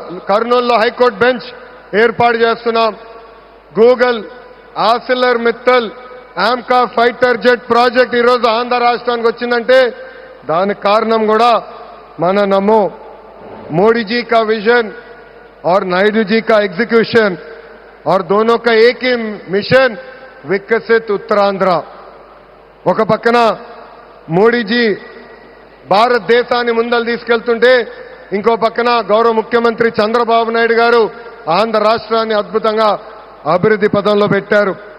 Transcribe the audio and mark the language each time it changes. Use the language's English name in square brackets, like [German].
[Telugu] కర్నూలులో high court bench ఏర్పాటు చేస్తున్నాం. Google, ఆసిలర్ Mittal, AMCA fighter jet project ఈరోజు ఆంధ్ర రాష్ట్రానికి వచ్చిందంటే దానికి కారణం కూడా మన నమో. [Hindi] मोदी जी का विजन और नायडू जी का एग्जीक्यूशन और दोनों का एक ही मिशन, विकसित उत्तरांध्र. [Telugu] ఒక పక్కన మోడీజీ భారతదేశాన్ని ముందలు తీసుకెళ్తుంటే ఇంకో పక్కన గౌరవ ముఖ్యమంత్రి చంద్రబాబు నాయుడు గారు ఆంధ్ర రాష్ట్రాన్ని అద్భుతంగా అభివృద్ధి పదంలో పెట్టారు.